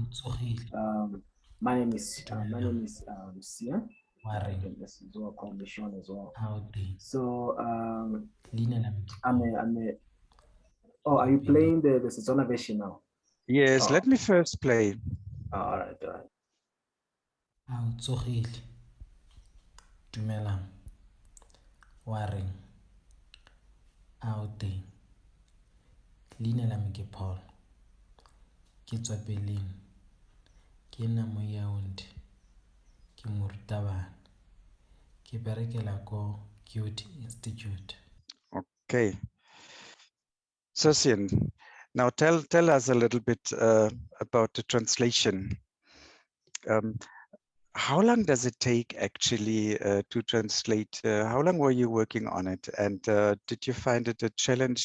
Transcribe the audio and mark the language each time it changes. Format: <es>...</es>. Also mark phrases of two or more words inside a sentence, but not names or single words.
<en>My name is Sia. This is what call me Sean as well. So oh, are you playing the Setswana version now? Yes, let me first play. All right.</en> <tn>Dumelang. Wareng. Outing. Leina la me ke Paul. Ke tswa Berlin. Ke nna mo Yaounde. Ke morutabana. Ke berekela ko Goethe-Institut.</tn> <en>Okay. Sosian, now tell us a little bit about the translation. How long does it take actually to translate? How long were you working on it? And did you find it a challenge?</en>